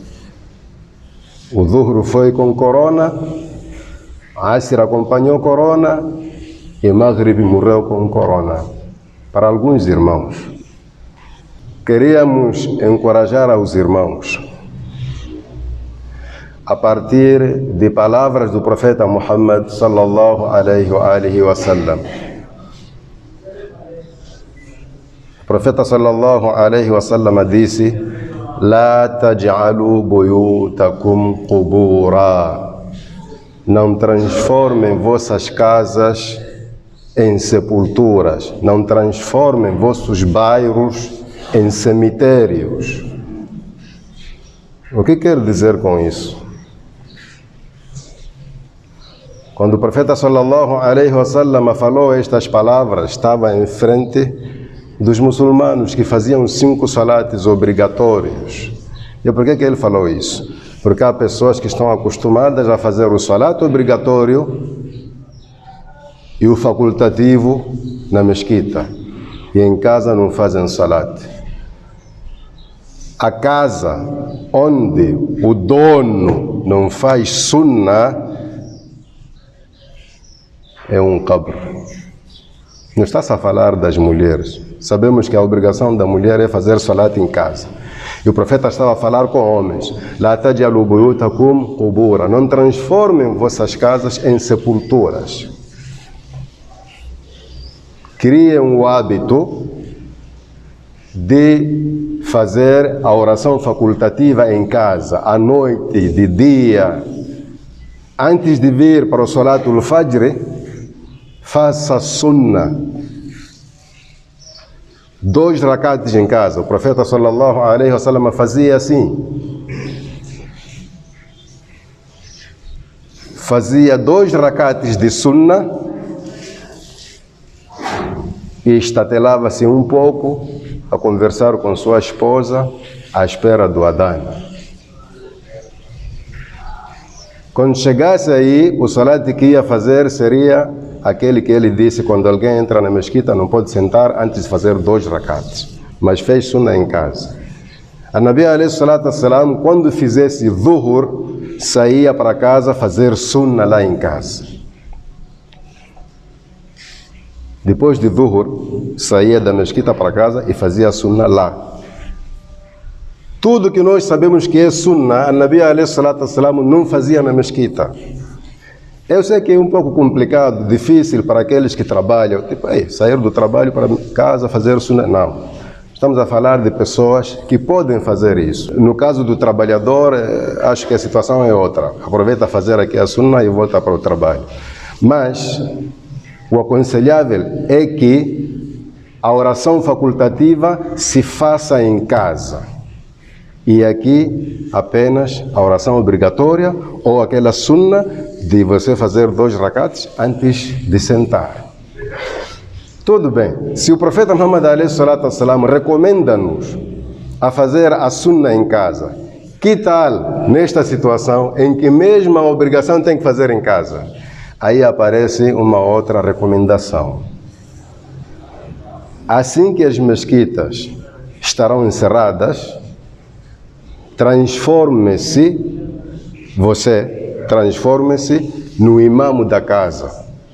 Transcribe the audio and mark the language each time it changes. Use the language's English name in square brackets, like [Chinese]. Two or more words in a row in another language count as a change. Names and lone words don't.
[Portuguese] O Dhuhr foi com corona, Asr acompanhou corona e Maghrib morreu com corona. Para alguns irmãos, queríamos encorajar aos irmãos a partir de palavras do profeta Muhammad [Arabic] صلى الله عليه وسلم. [Portuguese] O profeta [Arabic] صلى الله عليه وسلم [Portuguese] disse: [Arabic] "لا تجعلوا بيوتكم قبورا." [Portuguese] Não transformem vossas casas em sepulturas, não transformem vossos bairros em cemitérios. O que quer dizer com isso? Quando o profeta [Arabic] صلى الله عليه وسلم [Portuguese] falou estas palavras, estava em frente dos muçulmanos que faziam 5 salates obrigatórios. E por que ele falou isso? Porque há pessoas que estão acostumadas a fazer o salat obrigatório e o facultativo na mesquita, e em casa não fazem salat. A casa onde o dono não faz sunnah é um qabr. Não está-se a falar das mulheres. Sabemos que a obrigação da mulher é fazer salat em casa. E o profeta estava a falar com homens. [Arabic] لا تجعلوا بيوتكم قبورا. [Portuguese] Não transformem vossas casas em sepulturas. Criem o hábito de fazer a oração facultativa em casa, à noite, de dia. Antes de vir para o [Arabic] صلاة الفجر, [Portuguese] faça sunnah. 2 rakats em casa. O profeta [Arabic] صلى الله عليه وسلم [Portuguese] fazia assim. Fazia 2 rakats de sunnah e estatelava-se um pouco a conversar com sua esposa à espera do Adhan. Quando chegasse aí, o salat que ia fazer seria aquele que ele disse: quando alguém entra na mesquita não pode sentar antes de fazer 2 rakats, mas fez sunnah em casa. A Nabi [Arabic] عليه الصلاة والسلام, [Portuguese] quando fizesse dhuhr, saía para casa fazer sunnah lá em casa. Depois de dhuhr, saía da mesquita para casa e fazia sunnah lá. Tudo que nós sabemos que é sunnah, a Nabi [Arabic] عليه الصلاة والسلام [Portuguese] não fazia na mesquita. Eu sei que é um pouco complicado, difícil para aqueles que trabalham, tipo, sair do trabalho para casa, fazer sunnah. Não. Estamos a falar de pessoas que podem fazer isso. No caso do trabalhador, acho que a situação é outra. Aproveita a fazer aqui a sunnah e volta para o trabalho. Mas o aconselhável é que a oração facultativa se faça em casa. E aqui apenas a oração obrigatória ou aquela sunnah de você fazer 2 rakats antes de sentar. Tudo bem. Se o profeta Muhammad [Arabic] عليه الصلاة والسلام [Portuguese] recomenda-nos a fazer a sunnah em casa, que tal nesta situação em que mesmo a obrigação tem que fazer em casa? Aí aparece uma outra recomendação. Assim que as mesquitas estarão encerradas, transforme-se no imamo da casa.